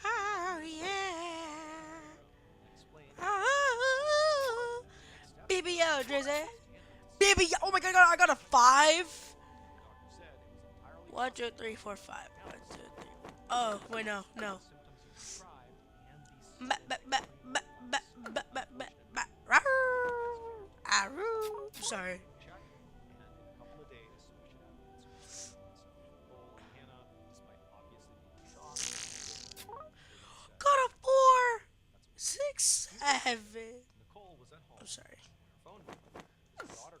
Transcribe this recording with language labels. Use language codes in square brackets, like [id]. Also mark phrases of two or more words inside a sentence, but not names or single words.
[en] Oh yeah. Explain. Oh. Next step. BBO, Drizzy. Hannah BB. Oh my God, I got a 5. the doctor said it was entirely 1, 2, 3, 4, 5. 1, 2, 3. Oh wait, no. symptoms you described and Ba, the ba, ba, ba, ba, ba, ba, ba. Rawr. Aroo. Sorry. check, and in a couple of days, we should have an answer. So Nicole and Hannah, despite obviously being shocked, Got a 4. that's 6, 7. Nicole was at home. I'm sorry. Her phone rang. His daughter